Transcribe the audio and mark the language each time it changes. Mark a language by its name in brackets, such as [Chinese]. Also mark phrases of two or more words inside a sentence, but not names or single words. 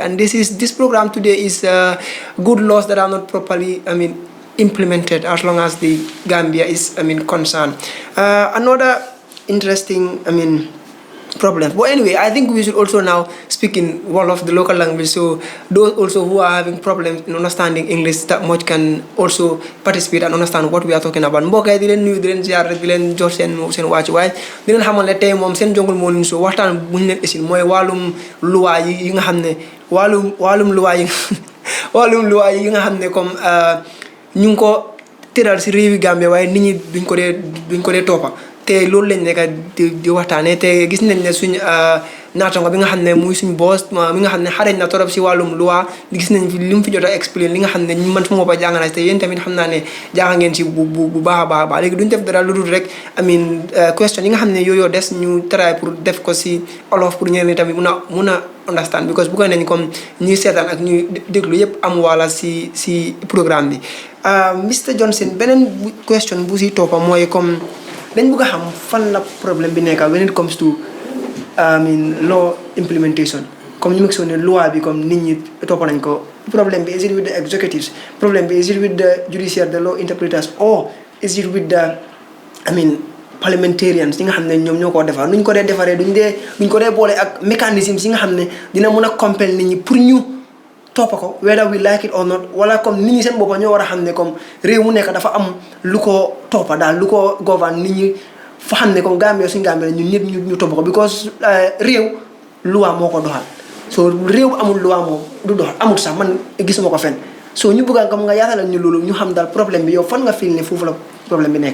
[English] And this program today is good laws that are not properly implemented, as long as the Gambia is concerned. Another interesting problems. But anyway, I think we should also now speak in Wolof, the local language, so those also who are having problems in understanding English that much can also participate and understand what we are talking about. [Wolof] Mbokk yi di leen nuyu, di leen ziar, di leen jox seen wàccuwaay, di leen xamal ne tey moom seen Jungle Morning Show waxtaan bu ñu leen isil mooy wàllum luwaa yi nga xam ne wàllum luwaa yi nga xam ne comme ñu ngi ko tëral si réewi Gambia, waaye nit ñi duñ ko dee toppa. te loolu lañ nekk di waxtaanee te gis nañ ne suñ naatango bi nga xam ne muy suñ boss mi nga xam ne xarañ na torop si wàllum loi gis nañ fi li mu fi jot a expliquer li nga xam ne man suma bopp jàng naa te yéen tamit xam naa ne jàng ngeen si bu baax a baax léegi duñ def dara lu dul rek question yi nga xam ne yooyu des ñu try pour def ko si olof pour ñeneen tamit mun a [English] understand, because [Wolof] bu ko nañ comme ñuy seetaan ak ñuy déglu yëpp am wala si programme bi. Mr Johnson, beneen question bu si toppa mooy comme dañ bëgg a xam fan la problème bi nekk [English] when it comes to law implementation. [Wolof] Comme ñu mentionné loi bi comme nit ñi topp nañ ko, problème bi [English] is it with the executives, [Wolof] problème bi [English] is it with the judiciary, the law interpreters, or is it with the parliamentarians [Wolof] yi nga xam ne ñoom ñoo ko defar nuñ ko dee defaree duñ ko dee boole ak mécanismes yi nga xam ne dina mën a compel nit ñi pour ñu toppa ko [English] whether we like it or not, [Wolof] wala comme nit ñi seen boppa ñoo war a xam ne comme réew mu nekk dafa am lu ko toppa daal lu ko govern nit ñi fa xam ne comme Gambia suñu Gambia ñun ñëpp ñu toppa ko, because réew loi moo ko doxal. So réew amul loi moom du doxal, amul sax man gisuma ko fenn. So ñu bëgg comme nga yaatalal ñu loolu ñu xam daal problème bi yow fan nga feel ne foofu la problème bi nekk.